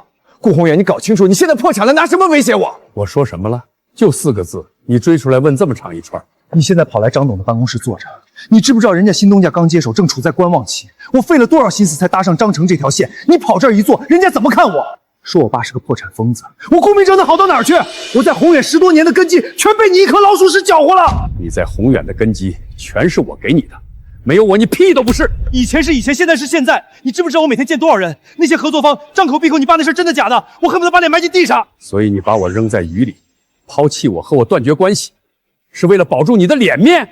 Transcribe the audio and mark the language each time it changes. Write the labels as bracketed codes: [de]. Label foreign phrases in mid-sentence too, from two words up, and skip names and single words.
[zh] 顧宏遠，你搞清楚，你現在破產了，拿什麼威脅我？我說什麼了？就4個字，你追出來問這麼長一串。你現在跑來張董的辦公室坐着，你知不知道人家新東家剛接手，正處在觀望期？我費了多少心思才搭上張成這條線，你跑這兒一坐，人家怎麼看我？說我爸是個破產瘋子，我顧明哲能好到哪兒去？我在宏遠10多年的根基，全被你一顆老鼠屎攪和了。你在宏遠的根基，全是我給你的。沒有我，你屁都不是。以前是以前，現在是現在。你知不知道我每天見多少人？那些合作方張口閉口你爸那事真的假的？我恨不得把臉埋進地上。所以你把我扔在雨裡，拋棄我和我斷絕關係，是為了保住你的臉面？